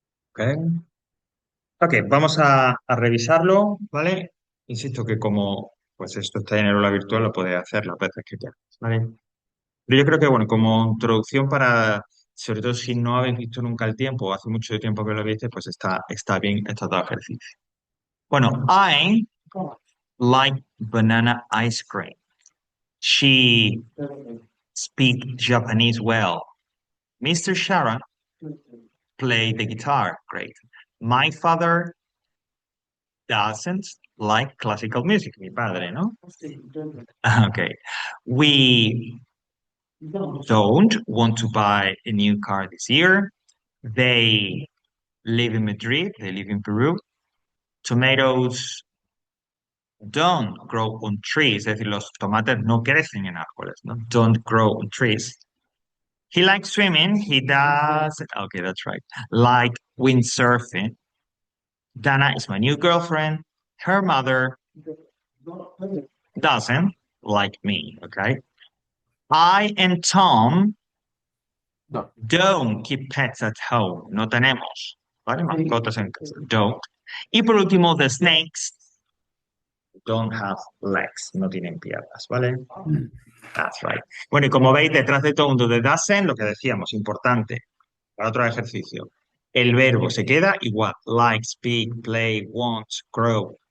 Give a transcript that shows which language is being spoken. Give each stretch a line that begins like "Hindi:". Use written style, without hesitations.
Spanish: Ok. Ok, vamos a revisarlo, ¿vale? Insisto que como pues esto está en el aula virtual, lo podéis hacer las veces que queráis, ¿vale? Pero yo creo que, bueno, como introducción para, sobre todo si no habéis visto nunca el tiempo, o hace mucho tiempo que lo viste, pues está bien estos dos ejercicios. Bueno,
English: I like banana ice cream. She speak Japanese well. Mr. Sharon play the guitar. Great. My father doesn't like classical music.
Spanish: Mi padre, ¿no?
English: Okay. We don't want to buy a new car this year. They live in Madrid. They live in Peru. Tomatoes don't grow on trees.
Spanish: Es decir, los tomates no crecen en árboles, ¿no?
English: Don't grow on trees. He likes swimming. He does. Okay, that's right. Like windsurfing. Dana is my new girlfriend. Her mother doesn't like me. Okay. I and Tom No. don't keep pets at home.
Spanish: No tenemos, ¿vale? Mascotas en casa.
English: Don't.
Spanish: Y por último,
English: the snakes don't have legs.
Spanish: No tienen piernas, ¿vale?
English: That's right.
Spanish: Bueno, y como veis, detrás de todo mundo de doesn't, lo que decíamos, importante, para otro ejercicio. El verbo se queda igual.
English: Like, speak, play, want, grow.